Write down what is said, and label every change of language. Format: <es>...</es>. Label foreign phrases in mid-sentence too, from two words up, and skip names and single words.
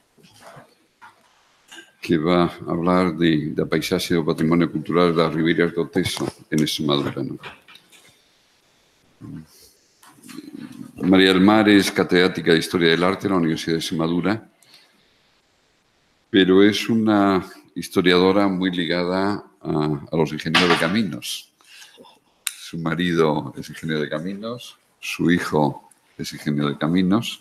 <es>que va a hablar</es> <gl>da paisaxe do patrimonio cultural das Ribeiras do Teso en Extremadura.</gl> <es>¿No? María del Mar es catedrática de Historia del Arte en la Universidad de Extremadura, pero es una historiadora muy ligada a los ingenieros de caminos. Su marido es ingeniero de caminos, su hijo es ingeniero de caminos.</es>